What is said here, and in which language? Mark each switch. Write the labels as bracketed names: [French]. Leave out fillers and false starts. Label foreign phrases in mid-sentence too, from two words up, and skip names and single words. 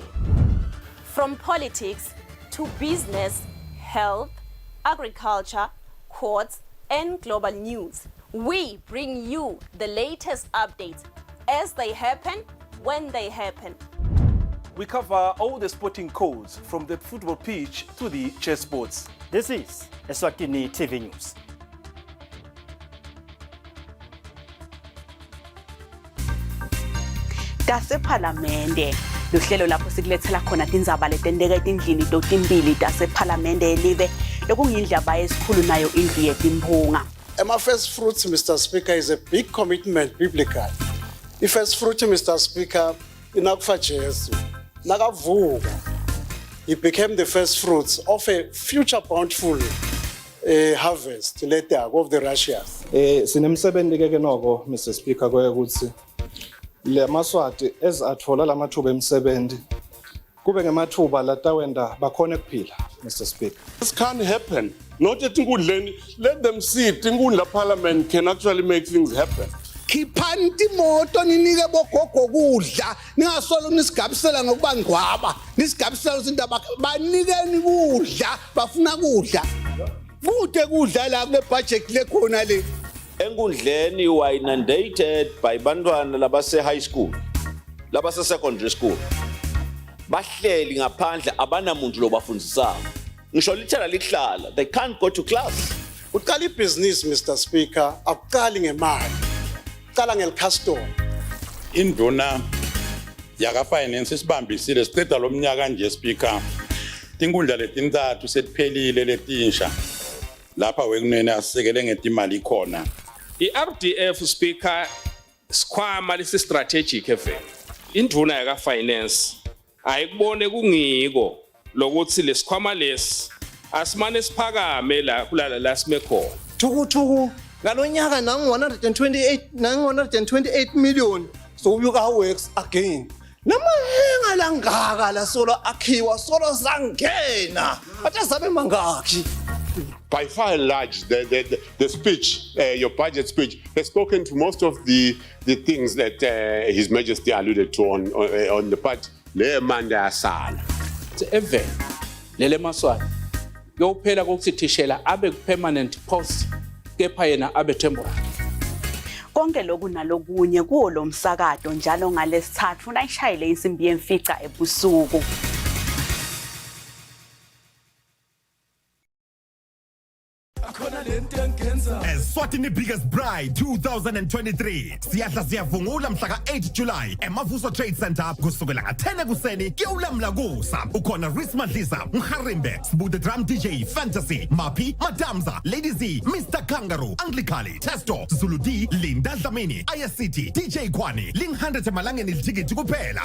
[English] From politics to business, health, agriculture, courts, and global news, we bring you the latest updates as they happen, when they happen. We cover all the sporting codes from the football pitch to the chessboards. This is Eswatini TV News. [Swati] Tasephalamende luhlelo lapho sikulethela khona tindzaba letenteka etindlini totimbili tasephalamende elive lokungindlaba esikhulu nayo indlu yetimpunga. [English] First fruits, Mr. Speaker, is a big commitment biblically. The first fruit, Mr. Speaker, [Swati] inakufa Jesu. Nakavuka. [English] He became the first fruits of a future bountiful harvest later of the Russians. [Swati] Sinemsebenzi ke noko Mr. Speaker koye ukuthi le maswati ezathola lamathuba emsebenzi kube ngemathuba latawenda bakhona kuphila Mr. Speaker. [English] This can't happen. Not at Ngudleni. Let them see it. Ngundla Parliament can actually make things happen. [Swati] Khiphani timoto ninike bogogo kudla ningasolo nisigabisela ngokuba ngwaba nisigabisela izindaba banikeni kudla bafuna kudla kude kudla la kule budget lekhona le. [English] Engundleni were inundated by [Swati] bantwana labase [English] high school, labase secondary school. [Swati] Bahleli ngaphandle abanamuntu lobafundisayo. Ngisho literally lihlala, [English] they can't go to class. [Swati] Uqala business Mr. Speaker, akuqali ngemali. Qala ngelicustom. Induna yaka finance sibambisile siceda lo mnyaka nje Speaker. Tinkundla letintathu setiphelile letinsha. Lapha wekunene asisekele ngetimali khona. I-RDF Speaker sikhwama lesi [English] strategic event. [Swati] Induna yaka finance ayikubone kungiko lokuthi lesikhwama lesi asimane siphakame la kulala la sime khona. Thuku ngalonyaka nangu 128 million so ubuka [English] works again. [Swati] Namahenga langaka la solo akhiwa solo sangena. Athi zabe mangaki. [English] by far and large, the speech, your budget speech, has spoken to most of the things that His Majesty alluded to on the part. [Swati] Le manda asala. Even lele maswati yophela kokuthi thishela abe [English] permanent post [Swati] kepha yena abe temporary. Konke lokhu nalokunye kuwo lo msakazo njalo ngalesithathu nayishayile insimbi yemfica ebusuku. Eswatini Biggest Bride 2023 siyahla siyavungula mhla ka-8 July eMavuso Trade Center kusukela nga-10 ekuseni kuyawulamla kusa. Ukhona Reese Madlisa, Mharimbe, Sbude Drum DJ, Fantasy, Mapi, Madamza, Lady Z, Mr. Kangaroo, Anglicali, Testo, Zulu D, Linda Dlamini, ISCT, DJ Kwani, Ling100 emalangeni litikiti kuphela.